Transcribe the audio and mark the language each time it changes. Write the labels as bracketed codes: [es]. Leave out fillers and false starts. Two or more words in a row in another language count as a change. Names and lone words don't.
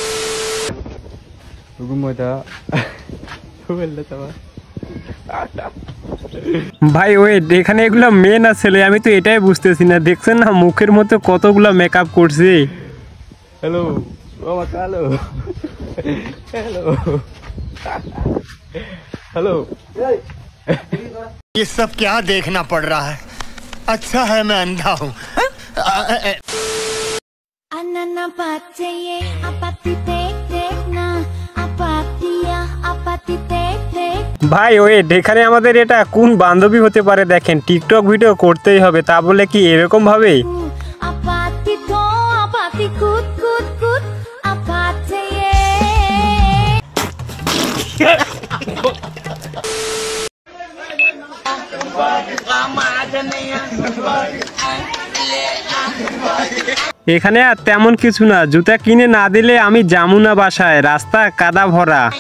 [bn] ভাই ওয়েট, এখানে এগুলা মেয়ে না ছেলে আমি তো এটাই বুঝতেছি না। দেখছেন না মুখের মধ্যে কতগুলা মেকআপ করছে। হ্যালো বাবা, হ্যালো হ্যালো হ্যালো। [hi] ये सब क्या देखना पड़ रहा है? अच्छा है मैं अंधा हूँ। Anana patiye apati tek tek na apatiya apati tek tek. [bn] ভাই ওয়েট, এখানে আমাদের এটা কোন বান্ধবী হতে পারে? দেখেন টিকটক ভিডিও করতেই হবে, তা বলে কি এরকম ভাবে? Apati to apati kut kut kut apatiye. এখানে আর তেমন কিছু না, জুতা কিনে না দিলে আমি যামু না বাসায়, রাস্তা কাদা ভরা।